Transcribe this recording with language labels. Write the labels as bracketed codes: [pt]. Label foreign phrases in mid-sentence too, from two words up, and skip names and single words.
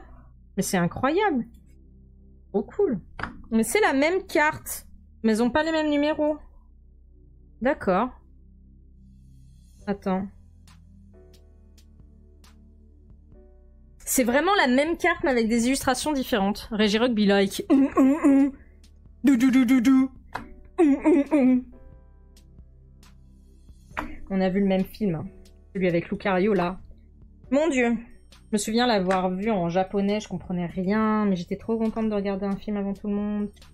[fr] Mais c'est incroyable. [en] Oh cool. [fr] Mais c'est la même carte. Mais ils n'ont pas les mêmes numéros. D'accord. Attends. C'est vraiment la même carte mais avec des illustrations différentes. [en] Regirock be like. Dou. [fr] On a vu le même film. Hein. Celui avec Lucario là. Mon dieu. Je me souviens l'avoir vu en japonais, je comprenais rien, mais j'étais trop contente de regarder un film avant tout le monde.